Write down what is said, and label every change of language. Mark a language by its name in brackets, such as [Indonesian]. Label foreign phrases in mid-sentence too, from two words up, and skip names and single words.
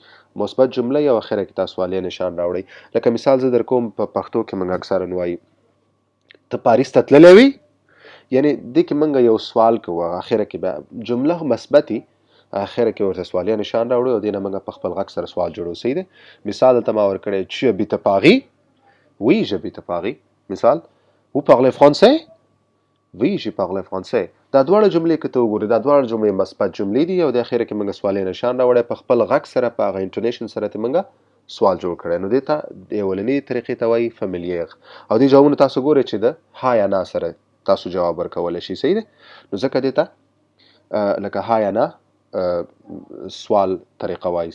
[Pashto] مثبت جمله او اخره کې تاسو سوالیه نشان راوړئ. لکه مثال زه در کوم، په پښتو کې موږ اکثرا وایو ته پاریس ته تللی وي، یعنی دې کې موږ یو سوال کوو، اخره کې به جمله مثبتي، اخره کې ورته سوالیه نشان راوړو او دې نه موږ په خپل غږ سره سوال جوړو. صحیح دی؟ مثال دلته ما ورکړی [French] tu habites à Paris؟ Oui, j'habite à Paris. مثال vous parlez français؟ Oui, je parle français. [Pashto] دا دواړه جملې که ته وګورې، دا دواړه جملې مثبت جملې دي او د اخره کې موږ سوالیه نشان راوړی، په خپل غږ سره، په هغه انټونیشن سره ته موږ سوال جوړ کړی. نو دې ته د اولنۍ طریقې ته وایي فمیلیغ. او دې جوابونه تاسو ګورئ چې د ها یا نا سره تاسو جواب ورکولی شئ. صحیح دی؟ نو ځکه دې ته لکه ها یا نا سوال طریقه وایي.